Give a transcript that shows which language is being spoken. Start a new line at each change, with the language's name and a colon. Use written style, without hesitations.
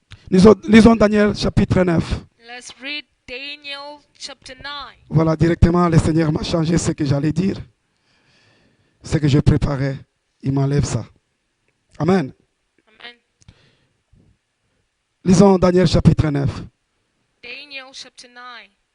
French: Lisons Daniel chapitre 9.
English: Let's read Daniel chapter 9.
French: Voilà, directement, le Seigneur m'a changé ce que j'allais dire. Ce que je préparais, il m'enlève ça. Amen. Amen. Lisons Daniel chapitre 9.
English: Daniel chapter 9.